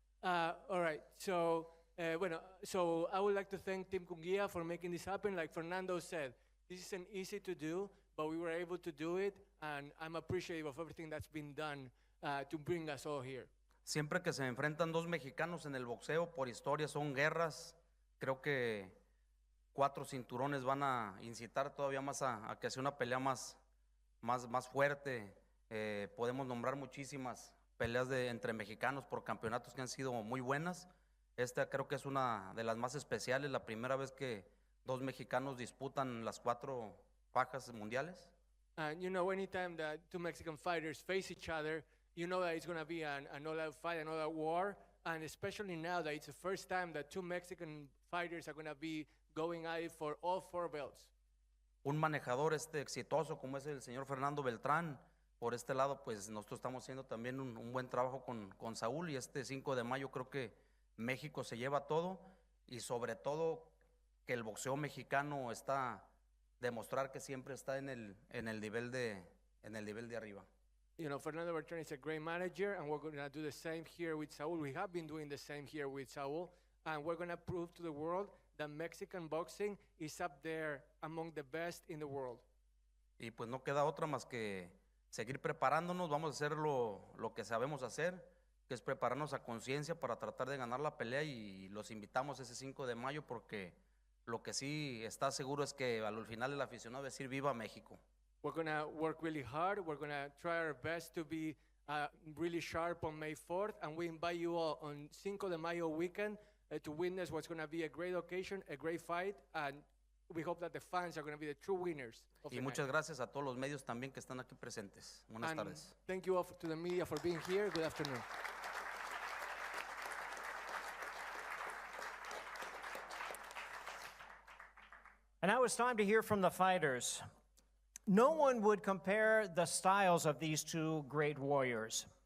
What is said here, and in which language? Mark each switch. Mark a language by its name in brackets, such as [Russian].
[English] All right, so, so I would like to thank Team Munguia for making this happen. Like Fernando said, this isn't easy to do, but we were able to do it, and I'm appreciative of everything that's been done to bring us all here. [Spanish] Siempre que se enfrentan dos mexicanos en el boxeo, por historia son guerras. Creo que 4 cinturones van a incitar todavía más a que sea una pelea más fuerte. Podemos nombrar muchísimas peleas entre mexicanos por campeonatos que han sido muy buenas. Esta creo que es una de las más especiales, la primera vez que dos mexicanos disputan las 4 fajas mundiales. [English] And you know, anytime that two Mexican fighters face each other, you know that it's going to be an all-out fight, an all-out war, and especially now that it's the first time that two Mexican fighters are going to be going at it for all 4 belts. [Spanish] Un manejador exitoso como es el señor Fernando Beltrán. Por este lado, pues nosotros estamos haciendo también un buen trabajo con Saúl, y este 5 de mayo creo que México se lleva todo, y sobre todo que el boxeo mexicano está demostrar que siempre está en el nivel de arriba. [English] You know, Fernando Beltrán is a great manager, and we're going to do the same here with Saúl. We have been doing the same here with Saúl, and we're going to prove to the world that Mexican boxing is up there among the best in the world. [Spanish] Y pues no queda otra más que seguir preparándonos. Vamos a hacer lo que sabemos hacer, que es prepararnos a conciencia para tratar de ganar la pelea, y los invitamos ese 5 de mayo porque lo que sí está seguro es que al final el aficionado va a decir viva México. [English] We're going to work really hard. We're going to try our best to be really sharp on May 4th, and we invite you all on 5 de Mayo weekend to witness what's going to be a great occasion, a great fight, and we hope that the fans are going to be the true winners of [Spanish] Y [English] the [Spanish] muchas [English] night. [Spanish] gracias a todos los medios también que están aquí presentes. Buenas [English] And [Spanish] tardes. [English] thank you all to the media for being here. Good afternoon. And now it's time to hear from the fighters. No one would compare the styles of these two great warriors.